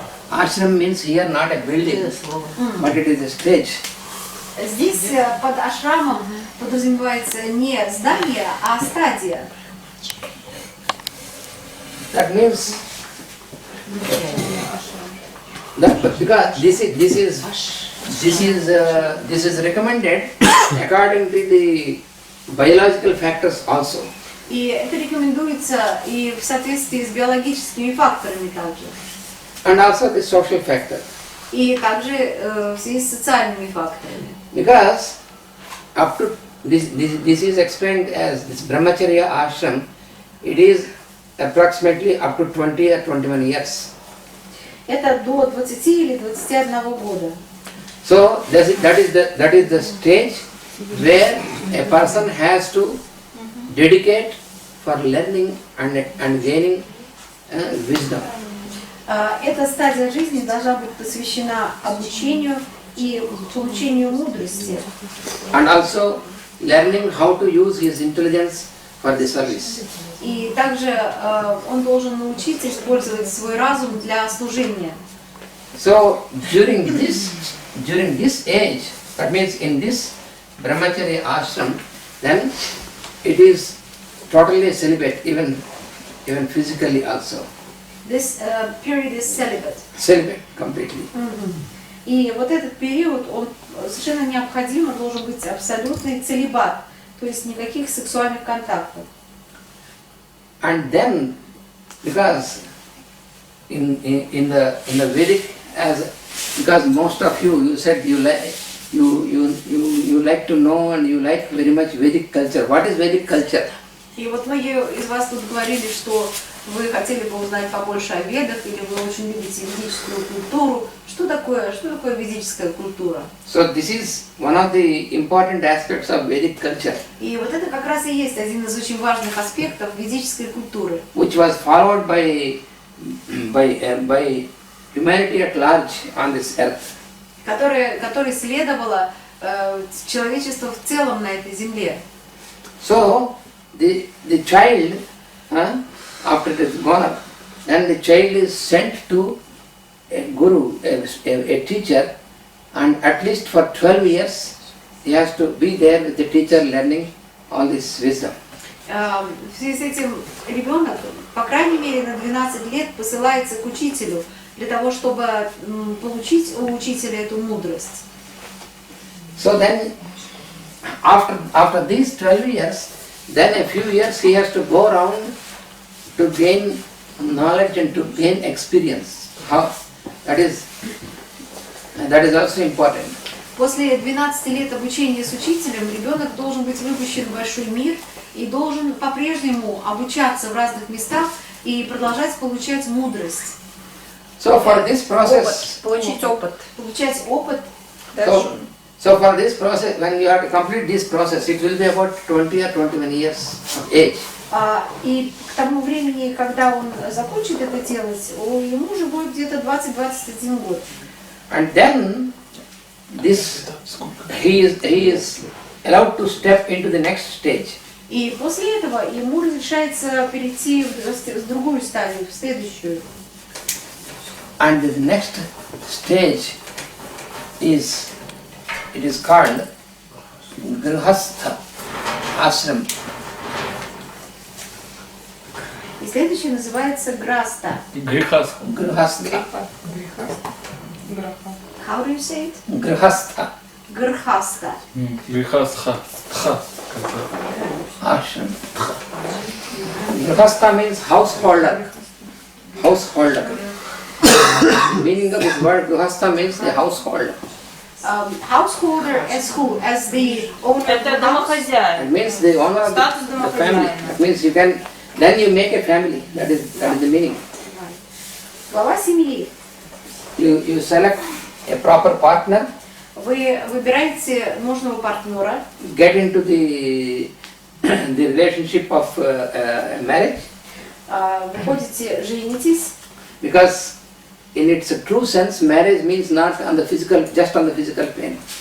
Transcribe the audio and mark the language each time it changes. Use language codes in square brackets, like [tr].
[en] Ashram means here not a building, but it is a stage. [ru] Здесь под ашрамом подразумевается не здание, а стадия. [en] That means that because this is recommended according to the biological factors also. [ru] И это рекомендуется и в соответствии с биологическими факторами также. [en] And also the social factor. [ru] И также в связи с социальными факторами. [en] Because up to this is explained as this brahmacharya ashram, it is approximately up to 20 or 21 years. [ru] Это до 20 или 21 года. [en] So that is the stage where a person has to dedicate for learning and gaining wisdom. [ru] Эта стадия жизни должна быть посвящена обучению и получению мудрости. [en] And also learning how to use his intelligence for the service. [ru] И также он должен научиться использовать свой разум для служения. [en] So during this age, that means in this brahmacharya ashram, then it is totally celibate, even physically also. This period is celibate. Celibate completely. [ru] И вот этот период, он совершенно необходимо должен быть абсолютный целибат, то есть никаких сексуальных контактов. [en] And then, because in the Vedic, because most of you said you like to know and you like very much Vedic culture. What is Vedic culture? [ru] И вот многие из вас тут говорили, что вы хотели бы узнать побольше о ведах, или вы очень любите ведическую культуру. Что такое ведическая культура? [en] So this is one of the important aspects of Vedic culture. [ru] И вот это как раз и есть один из очень важных аспектов ведической культуры. [en] Which was followed by humanity at large on this earth. [ru] Которой следовало человечество в целом на этой земле. [en] So the child, after it is born up, then the child is sent to a guru, a teacher, and at least for 12 years he has to be there with the teacher learning all this wisdom. [ru] В связи с этим ребенок, по крайней мере, на 12 лет посылается к учителю для того, чтобы получить у учителя эту мудрость. [en] So then, after these 12 years, then a few years he has to go around to gain knowledge and to gain experience. That is also important. [ru] После 12 лет обучения с учителем ребенок должен быть выпущен в большой мир и должен по-прежнему обучаться в разных местах и продолжать получать мудрость. [en] So for this process, [ru] Получить опыт. Получать опыт. [en] So for this process, when you have to complete this process, it will be about 20 or 21 years of age. [ru] И к тому времени, когда он закончит это делать, ему уже будет где-то 20-21 год. [en] And then he is allowed to step into the next stage. [ru] И после этого ему разрешается перейти в другую стадию, в следующую. [en] And the next stage is called Grihastha Ashram. [ru] И следующее называется Граста. [en] Grihastha. Grihastha. How do you say it? Grihastha [ru] Грхаста. [en] Grihastha. Ashram. Grihastha means householder. Householder. Meaning of this word Grihastha means the householder. Householder as who? As the owner of [ru] Это [en] the house? [ru] домохозяин. [en] It means the owner of the family. That means then you make a family. That is the meaning. [ru] Глава семьи. [en] You select a proper partner, [ru] Вы выбираете нужного партнера, [en] get into the relationship of marriage, [ru] выходите, женитесь, [en] because in its true sense, marriage means not just on the physical plane.